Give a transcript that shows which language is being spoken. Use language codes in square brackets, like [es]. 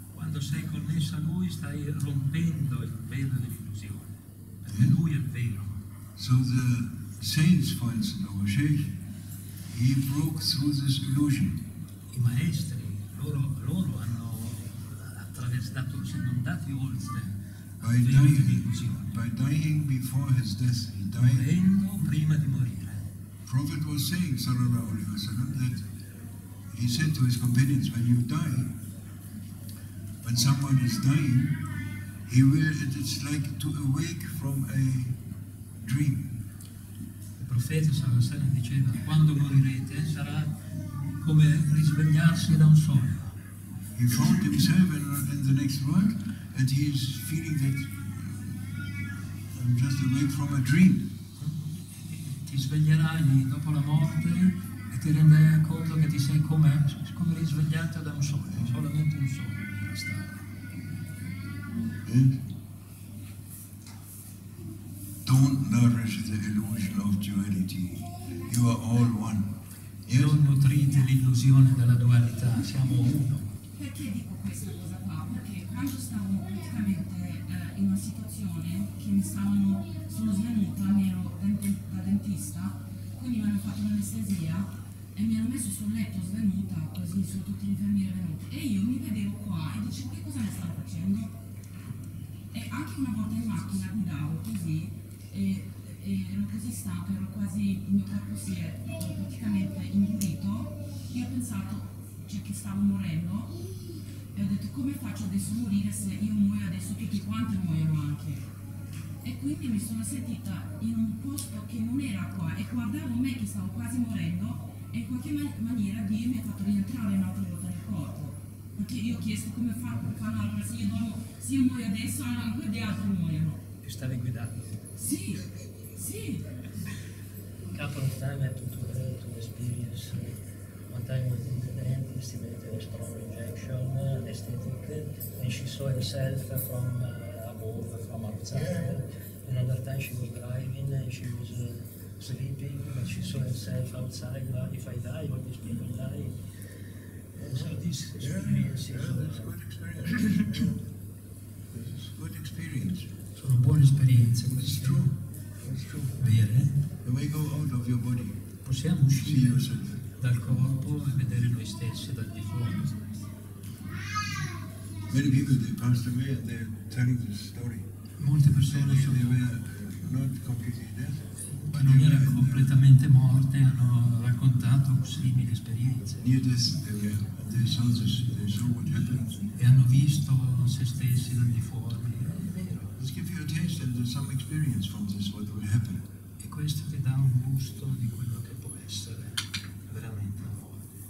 [it] quando sei connesso a Lui stai rompendo il velo dell'illusione, perché Lui è vero. [en] So the saints, for instance, our Sheikh, he broke through this illusion. [it] I maestri, loro hanno attraversato, sono andati oltre [en] By [it] il velo dell'illusione, [en] dying before his death, he died. [it] morendo prima di morire. [en] Prophet was saying, [ar] sallallahu alaihi wasallam, [en] that he said to his companions, when you die, when someone is dying, it's like to awake from a dream. [it] Il profeta Hassan diceva, quando morirete sarà come risvegliarsi da un sogno. [en] He found himself in the next world, and he is feeling that I'm just awake from a dream. [it] Ti sveglierai dopo la morte e ti renderai conto che ti sei come risvegliato da un sogno, solamente un sogno era stato. [en] don't nourish the illusion of duality. You are all one. Yes? [it] Non nutrite l'illusione della dualità, siamo uno. Perché dico questa cosa qua? Perché quando stavo praticamente in una situazione che sono svenuta, mi ero da dentista, quindi mi hanno fatto l'anestesia e mi hanno messo sul letto svenuta, così sono tutti gli infermieri venuti. E io mi vedevo qua e dicevo che cosa ne stanno facendo? E anche una volta in macchina guidavo così e ero così stanca, ero quasi, il mio corpo si è praticamente indurito. Io ho pensato, cioè, che stavo morendo e ho detto come faccio adesso a morire, se io muoio adesso tutti quanti muoiono anche. E quindi mi sono sentita in un posto che non era qua e guardavo me che stavo quasi morendo e in qualche maniera Dio mi ha fatto rientrare un'altra volta nel corpo. Perché io ho chiesto come fanno allora, se io muoio adesso anche gli altri muoiono. E stavi guidando? Sì, sì. [en] A couple of times I had to experience. One time was in the dentist, he made a strong injection, anesthetic, and she saw herself from above, from outside. Another time she was driving and she was sleeping, but she saw herself outside. If I die, all these people die. So this experience is good experience. This is good experience. [it] Sono buone esperienze. [en] It's true. It's true. [it] Vere. [en] You may go out of your body. [it] Possiamo uscire dal corpo e vedere noi stessi dal di fuori. [en] Many people, they passed away and they're telling this story. [it] Molte persone [en] They were not completely dead. [it] che non erano completamente morte hanno raccontato simili esperienze. [en] Near this, they saw what happened. [it] E hanno visto se stessi dal di fuori. [en] Let's give you a taste and some experience from this, what will happen. [it] E questo ti dà un gusto di quello che può essere veramente la morte.